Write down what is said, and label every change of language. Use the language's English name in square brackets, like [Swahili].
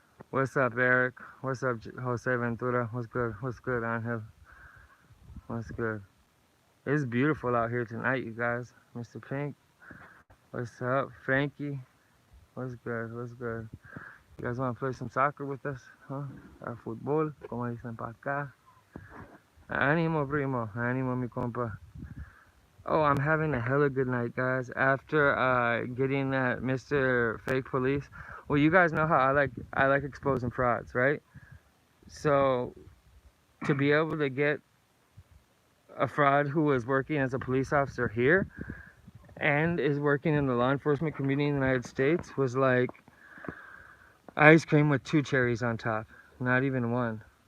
[English] What's up, Eric? What's up, Jose Ventura? What's good? What's good, Angel? What's good? It's beautiful out here tonight, you guys. Mr. Pink, what's up? Frankie, what's good? What's good? You guys want to play some soccer with us? Huh? [Spanish] Or fútbol, como dicen pa' acá. Ánimo, primo. Ánimo, mi compa. [English] Oh, I'm having a hella good night, guys. After getting that Mr. Fake Police. Well, you guys know how I like exposing frauds, right? So to be able to get a fraud who was working as a police officer here and is working in the law enforcement community in the United States was like ice cream with 2 cherries on top, not even 1.